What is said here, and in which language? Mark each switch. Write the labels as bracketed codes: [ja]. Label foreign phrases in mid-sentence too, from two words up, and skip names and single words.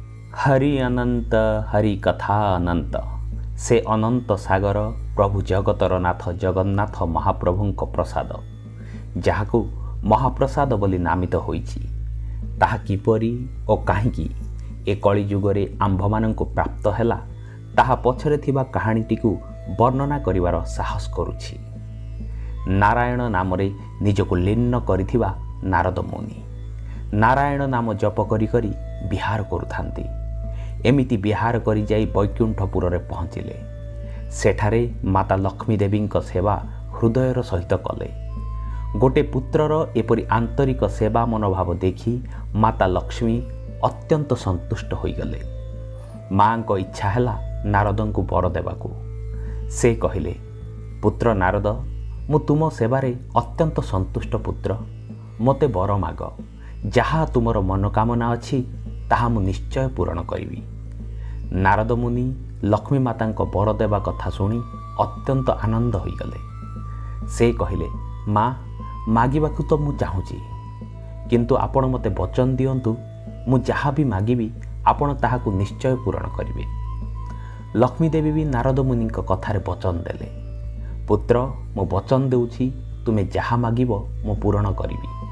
[or] ହରି ଅନନ୍ତ ହରି କଥା ଅନନ୍ତ ସେ ଅନନ୍ତ ସାଗର ପ୍ରଭୁ ଜଗତର ନାଥ ଜଗନ୍ନାଥ ମହାପ୍ରଭୁଙ୍କ ପ୍ରସାଦ ଯାହାକୁ ମହାପ୍ରସାଦ ବୋଲି ନାମିତ ହୋଇଛି ତାହା କିପରି ଓ କାହିଁକି ଏ କଳି ଯୁଗରେ ଆମ୍ଭମାନଙ୍କୁ ପ୍ରାପ୍ତ ହେଲା ତାହା ପଛରେ ଥିବା କାହାଣୀଟିକୁ ବର୍ଣ୍ଣନା କରିବାର ସାହସ କରୁଛି। ନାରାୟଣ ନାମରେ ନିଜକୁ ଲୀନ କରିଥିବା ନାରଦ ମୁନି ନାରାୟଣ ନାମ ଜପ କରି କରି ବିହାର କରୁଥାନ୍ତି। ଏମିତି ବିହାର କରି ଯାଇ ବୈକୁଣ୍ଠପୁର ରେ ପହଞ୍ଚିଲେ। ସେଠାରେ ମାତା ଲକ୍ଷ୍ମୀ ଦେବୀଙ୍କ ସେବା ହୃଦୟର ସହିତ କଲେ। ଗୋଟେ ପୁତ୍ରର ଏପରି ଆନ୍ତରିକ ସେବା ମନୋଭାବ ଦେଖି ମାତା ଲକ୍ଷ୍ମୀ ଅତ୍ୟନ୍ତ ସନ୍ତୁଷ୍ଟ ହୋଇଗଲେ। ମାଁ କୋ ଇଚ୍ଛା ହେଲା ନାରଦଙ୍କୁ ବର ଦେବାକୁ। ସେ କହିଲେ, ପୁତ୍ର ନାରଦ, ମୁଁ ତୁମ ସେବାରେ ଅତ୍ୟନ୍ତ ସନ୍ତୁଷ୍ଟ ପୁତ୍ର, ମତେ ବର ମାଗ। ଯାହା ତୁମର ମନୋକାମନା ଅଛି ତାହା ମୁଁ ନିଶ୍ଚୟ ପୂରଣ କରିବି। ନାରଦ ମୁନି ଲକ୍ଷ୍ମୀ ମାତାଙ୍କ ବର ଦେବା କଥା ଶୁଣି ଅତ୍ୟନ୍ତ ଆନନ୍ଦ ହୋଇଗଲେ। ସେ କହିଲେ, ମାଁ, ମାଗିବାକୁ ତୋ ମୁଁ ଚାହୁଁଛି, କିନ୍ତୁ ଆପଣ ମତେ ବଚନ ଦିଅନ୍ତୁ ମୁଁ ଯାହା ଭି ମାଗିବି ଆପଣ ତାହାକୁ ନିଶ୍ଚୟ ପୂରଣ କରିବେ। ଲକ୍ଷ୍ମୀ ଦେବୀ ଭି ନାରଦ ମୁନିଙ୍କ କଥାରେ ବଚନ ଦେଲେ, ପୁତ୍ର, ମୁଁ ବଚନ ଦେଉଛି ତୁମେ ଯାହା ମାଗିବ ମୁଁ ପୂରଣ କରିବି।